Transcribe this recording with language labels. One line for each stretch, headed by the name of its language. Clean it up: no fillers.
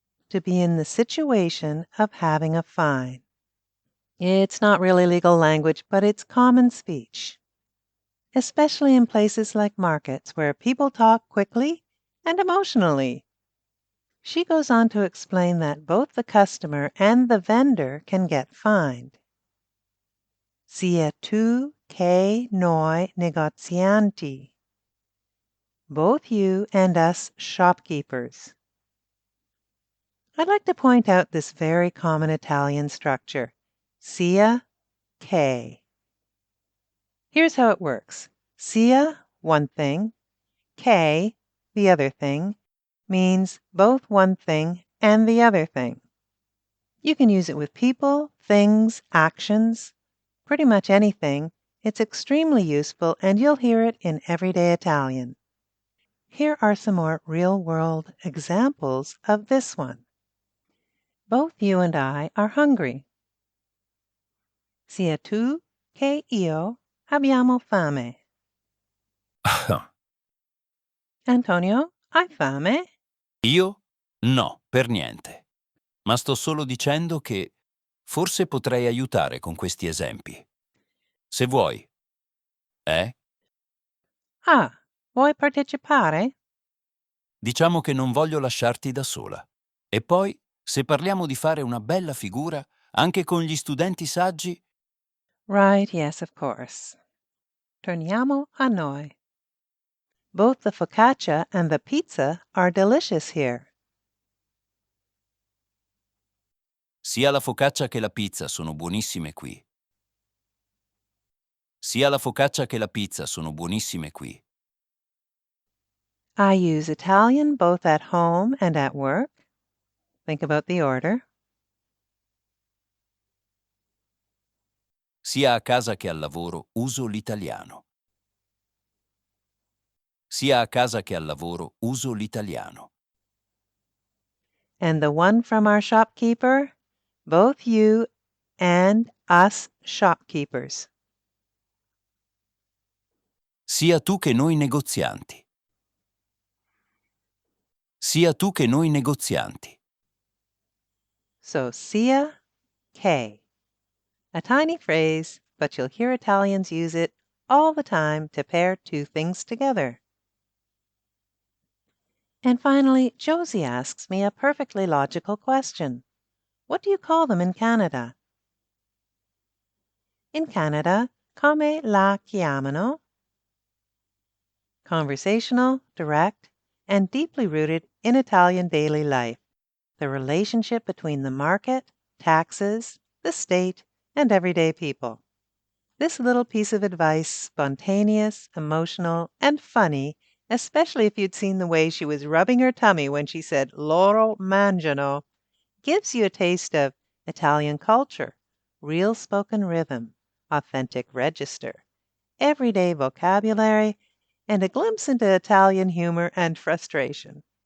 English: To be in the situation of having a fine. It's not really legal language, but it's common speech, especially in places like markets where people talk quickly and emotionally. She goes on to explain that both the customer and the vendor can get fined.
Italian: Sia tu che noi negozianti.
English: Both you and us shopkeepers. I'd like to point out this very common Italian structure, sia che. Here's how it works. Sia, one thing, che, the other thing, means both one thing and the other thing. You can use it with people, things, actions, pretty much anything. It's extremely useful and you'll hear it in everyday Italian. here are some more real-world examples of this one. Both you and I are hungry.
Italian: Sia tu che io abbiamo fame. Antonio, hai fame? Io? No, per niente. Ma sto solo dicendo che forse potrei aiutare con questi esempi. Se vuoi. Ah, vuoi partecipare? Diciamo che non voglio lasciarti da sola. E poi, se parliamo di fare una bella figura, anche con gli studenti saggi,
English: Right, yes, of course.
Italian: Torniamo a noi.
English: Both the focaccia and the pizza are delicious here.
Italian: sia la focaccia che la pizza sono buonissime qui. Sia la focaccia che la pizza sono buonissime qui.
English: I use Italian both at home and at work. Think about the order.
Italian: Sia a casa che al lavoro uso l'italiano. Sia a casa che al lavoro uso l'italiano.
English: And the one from our shopkeeper, both you and us shopkeepers.
Italian: Sia tu che noi negozianti. Sia tu che noi negozianti.
English: So sia che. A tiny phrase, but you'll hear Italians use it all the time to pair two things together. And finally, Josie asks me a perfectly logical question. What do you call them in Canada?
Italian: In Canada, come la chiamano?
English: Conversational, direct, and deeply rooted in Italian daily life. The relationship between the market, taxes, the state, and everyday people. This little piece of advice, spontaneous, emotional, and funny, especially if you'd seen the way she was rubbing her tummy when she said
Italian: loro mangiano,
English: gives you a taste of Italian culture, real spoken rhythm, authentic register, everyday vocabulary, and a glimpse into Italian humor and frustration.